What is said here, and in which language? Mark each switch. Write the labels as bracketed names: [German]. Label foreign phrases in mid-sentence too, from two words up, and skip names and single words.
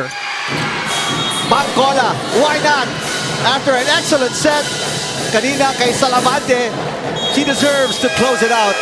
[English] Bangkola, why not? After an excellent set, [Filipino] kanina kay Salavante, [English] she deserves to close it out.